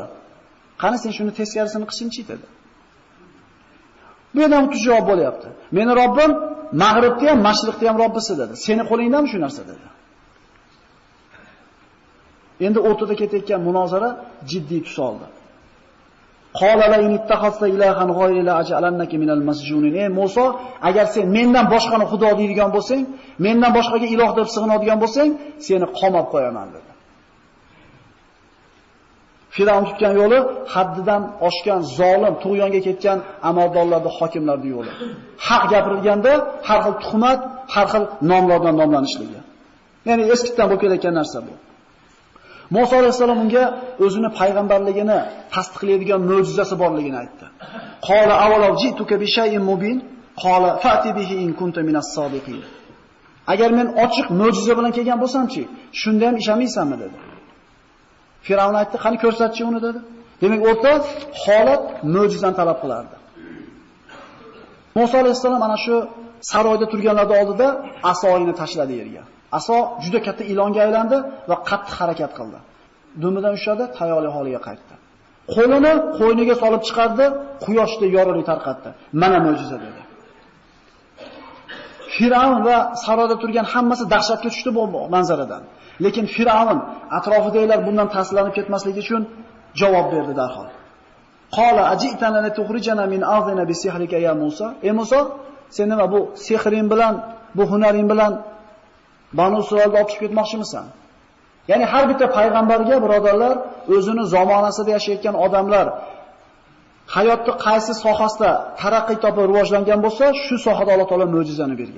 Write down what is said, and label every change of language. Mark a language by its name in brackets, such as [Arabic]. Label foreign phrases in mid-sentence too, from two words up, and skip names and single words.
[Uzbek] Qani sen shuni teskarisini qilishingchi dedi. Bu yerdan o'tib javob bo'lyapti. Meni Robbim mag'ribda ham, mashriqda ham Robbisi dedi. Seni qo'lingdanmi shu narsa dedi. Endi o'rtada ketayotgan munozara jiddiy tus oldi. [Arabic] قال لئن اتخذت إلها غيري لأجعلنك من المسجونين. [Uzbek] Ey Musa, agar sen mendan boshqani xudo deydigan bo'lsang, mendan boshqaga iloh deb sig'inadigan bo'lsang, seni qamab qo'yaman dedi. Fir'avn tutgan yo'li haddidan oshgan, zolim, tug'yonga ketgan amaldorlarning, hokimlarning yo'li. Haq gapirilganda har xil tuhmat, har xil nomlardan nomlanishligi. Ya'ni eskidan bo'lib kelayotgan narsa bu. Musa alayhisalom unga o'zini payg'ambarligini tasdiqlaydigan mo'jizasi borligini aytdi. [Arabic] قال أولو جئتك بشيء مبين قال فأت به إن كنت من الصادقين. [Uzbek] Agar men ochiq mo'jiza bilan kelgan bo'lsam-chi, shunda ham ishamaysanmi dedi. Fir'avn aytdi, "Qani ko'rsatchi uni" dedi. Demak, o'rta holat mo'jizani talab qilardi. Musa alayhisalom ana shu saroyda turganlar oldida asoyini tashladi yerga. Aso juda katta ilonga aylandi va qattiq harakat qildi. Dumidan ushladi, tayyorli holiga qaytdi. Qo'lini qo'yniga solib chiqardi, quyoshda yorug'lik tarqatdi. Mana mo'jiza dedi. Fir'avn va saroyda turgan hammasi dahshatga tushdi bu manzaradan. Lekin Fir'avn atrofidagilar bundan ta'sirlanib ketmasligi uchun javob berdi darhol. [Arabic] قال أجئتنا لتخرجنا من أرضنا بسحرك يا موسى. [Uzbek] Ey Musa, sen nima bu sehring bilan, bu hunaring bilan Banu Isroilni olib chiqib ketmoqchimisan? Ya'ni har bitta payg'ambarga birodarlar, o'zini zamonasida yashayotgan odamlar hayotning qaysi sohasida taraqqiy topib rivojlangan bo'lsa, shu sohada Alloh taolo mo'jizani bergan.